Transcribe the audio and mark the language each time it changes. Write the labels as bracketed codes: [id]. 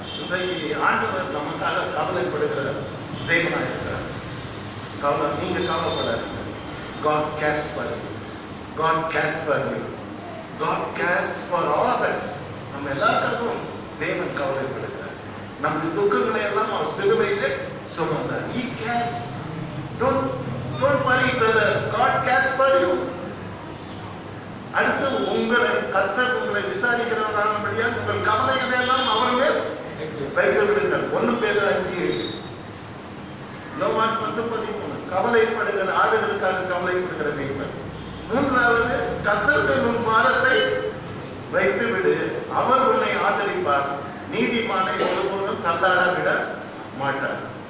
[ta] இன்றைக்கு ஆண்டவர் நமக்காக கவலைப்படுகிற தேவனா இருக்கிறார். நீங்க கவலைப்படாதீங்க. [en] God cares for you. God cares for you. God cares for all of us. [ta] நம்ம எல்லாருக்காகவும் தேவன் கவலைப்படுகிறார். நம்முடைய துக்கங்களை எல்லாம் அவர் சிலுவையிலே சுமந்தார். [en] He cares. Don't worry brother, God cares for you. [ta] அடுத்து கர்த்தர் உங்களை விசாரிக்கிறவராகும்படியாக உங்கள் கவலைகளை எல்லாம் அவர் மேல் வைத்து விடுங்கள். 1 பேதுரு 5:7. யோவான் 10:13. கவலைப்படுகிற ஆடுகளுக்காக கவலைப்படுகிற மேய்ப்பன். 3வது, கர்த்தர் மேல் உன் பாரத்தை வைத்து விடு, அவர் உன்னை ஆதரிப்பார், நீதிமானை ஒருபோதும் தள்ளாட விட மாட்டார்.